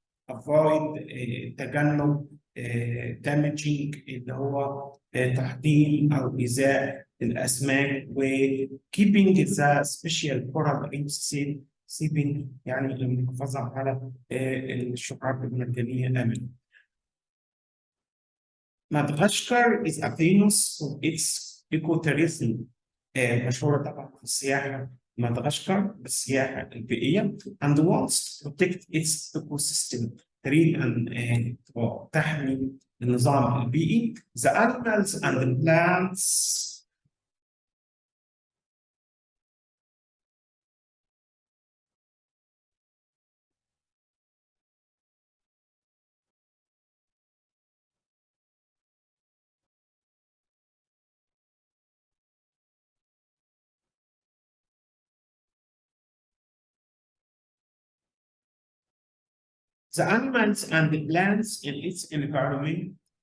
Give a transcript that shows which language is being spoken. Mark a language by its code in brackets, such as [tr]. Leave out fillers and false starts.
[ar] avoid تجنب damaging اللي هو تحطيم أو إيذاء الأسماك و [en] keeping the special coral reefs safe [ar] يعني المحافظة على الشعاب المرجانية آمنة. [en] Madagascar is a famous for its ecotourism. [ar] مشهورة طبعا في السياحة مدغشقر بالسياحة البيئية [en] and wants to protect its ecosystem. [ar] تريد أن تحمي النظام البيئي. [en] The animals and the plants and the plants in its environment.